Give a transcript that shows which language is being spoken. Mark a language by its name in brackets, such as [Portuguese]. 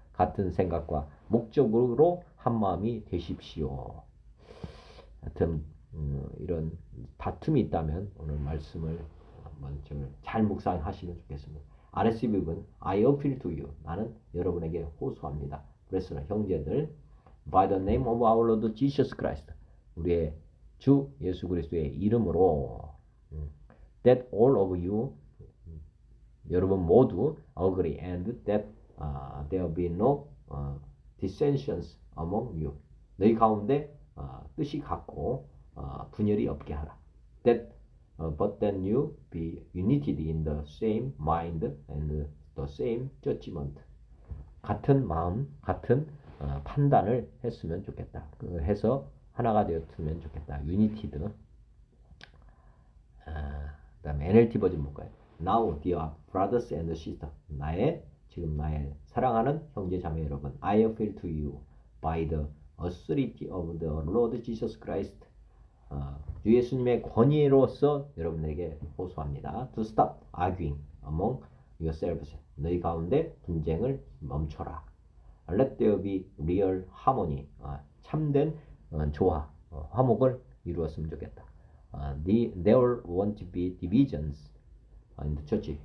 [Korean] 같은 생각과 목적으로 한마음이 되십시오. 하여튼 이런 다툼이 있다면 오늘 말씀을 한번 잘 묵상하시면 좋겠습니다. [English] RSV는 I appeal to you. [Korean] 나는 여러분에게 호소합니다. 그래서 형제들 [English] by the name of our Lord Jesus Christ. [Korean] 우리의 주 예수 그리스도의 이름으로 [English] that all of you [Korean] 여러분 모두 [English] agree and that there be no dissensions among you. [Korean] 너희 가운데 뜻이 같고 분열이 없게 하라. That [English] but that you be united in the same mind and the same judgment. [Korean] 같은 마음, 같은 판단을 했으면 좋겠다. 해서 하나가 되었으면 좋겠다. [English] united. [Korean] 그다음에 NLT 버전 볼까요? [English] Now, dear brothers and sisters, [Korean] 지금 나의 사랑하는 형제 자매 여러분, [English] I appeal to you by the authority of the Lord Jesus Christ. [Korean] 주 예수님의 권위로서 여러분에게 호소합니다. [English] To stop arguing among yourselves. [Korean] 너희 가운데 분쟁을 멈춰라. [English] Let there be real harmony. [Korean] 참된 조화, 화목을 이루었으면 좋겠다. [English] There won't be divisions in the church.